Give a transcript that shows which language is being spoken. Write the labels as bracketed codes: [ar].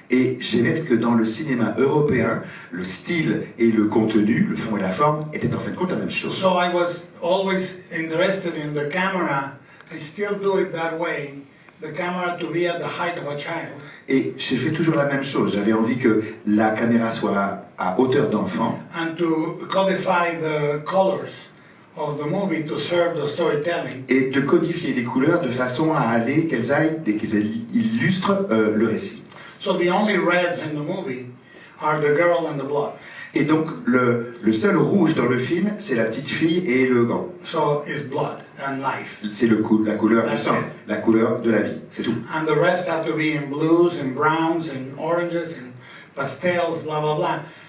[fr] Et j'aimais que dans le cinéma européen, le style et le contenu, le fond et la forme, étaient en fin de compte la même chose. [en] So I was always interested in the camera. I still do it that way. The camera to be at the height of a child. [fr] Et j'ai fait toujours la même chose. J'avais envie que la caméra soit à hauteur d'enfant. [en] And to codify the colors of the movie to serve the storytelling. [fr] Et de codifier les couleurs de façon à aller qu'elles illustrent le récit. [en] So the only reds in the movie are the girl and the blood. [fr] Et donc le seul rouge dans le film, c'est la petite fille et le gant. [en] So it's blood and life. [fr] C'est la couleur du [en] That's [fr] sang, [en] it. [fr] la couleur de la vie, c'est tout. [en] And the rest have to be in blues and browns and oranges and pastels, blah blah blah.